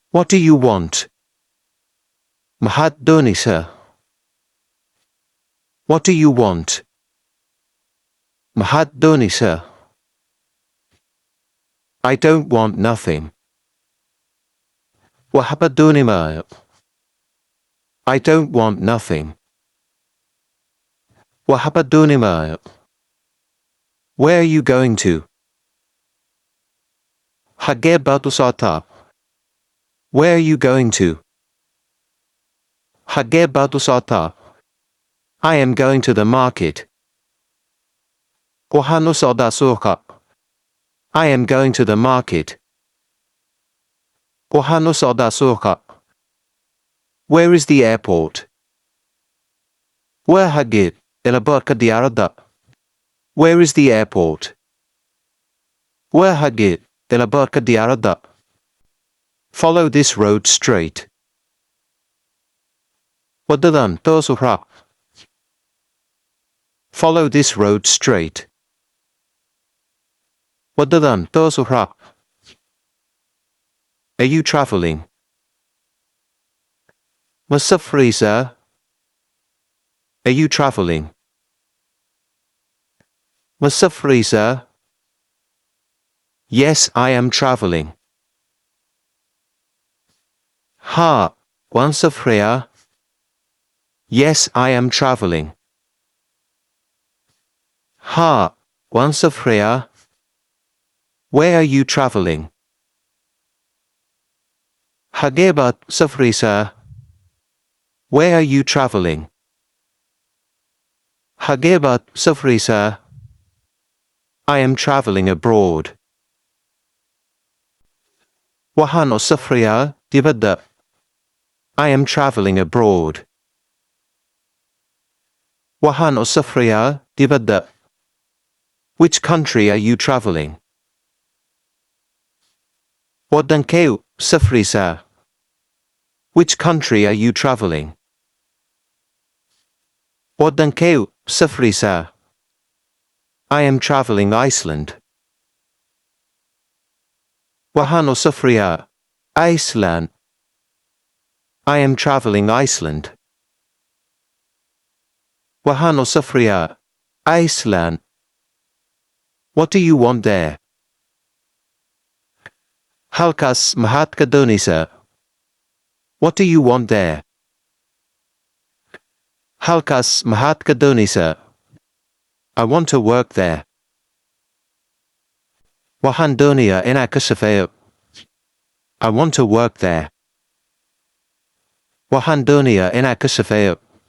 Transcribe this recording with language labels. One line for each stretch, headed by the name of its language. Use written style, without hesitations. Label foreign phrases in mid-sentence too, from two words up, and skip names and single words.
English: What do you want?
Somali: Maxaad doonaysaa?
English: What do you want?
Somali: Maxaad doonaysaa?
English: I don't want nothing.
Somali: Waxba dooni maayo.
English: I don't want nothing.
Somali: Waxba dooni maayo.
English: Where are you going to?
Somali: Xagee baad u socotaa?
English: Where are you going to?
Somali: Xagee baad u socotaa?
English: I am going to the market.
Somali: Waxaan u socdaa suuqa.
English: I am going to the market.
Somali: Waxaan u socdaa suuqa.
English: Where is the airport?
Somali: Waa xagee elaboorka diyaaradda?
English: Where is the airport?
Somali: Waa xagee elaboorka diyaaradda?
English: Follow this road straight.
Somali: Wadadan toos u raac.
English: Follow this road straight.
Somali: Wadadan toos u raac.
English: Are you traveling?
Somali: Ma safraysaa?
English: Are you traveling?
Somali: Ma safraysaa?
English: Yes, I am traveling.
Somali: Haa, waan safrayaa.
English: Yes, I am traveling.
Somali: Haa, waan safrayaa.
English: Where are you traveling?
Somali: Xagee baad safraysaa?
English: Where are you traveling?
Somali: Xagee baad safraysaa?
English: I am traveling abroad.
Somali: Waxaan u safrayaa dibadda.
English: I am traveling abroad.
Somali: Waxaan u safrayaa dibadda.
English: Which country are you traveling?
Somali: Wadankee u safraysaa?
English: Which country are you traveling?
Somali: Wadankee u safraysaa?
English: I am traveling Iceland.
Somali: Waxaan u safrayaa Iceland.
English: I am traveling Iceland.
Somali: Waxaan u safrayaa Iceland.
English: What do you want there?
Somali: Halkaas maxaad ka doonaysaa?
English: What do you want there?
Somali: Halkaas maxaad ka doonaysaa?
English: I want to work there.
Somali: Waxaan doonayaa inaan ka shaqeeyo.
English: I want to work there.
Somali: Waxaan doonayaa inaan ka shaqeeyo.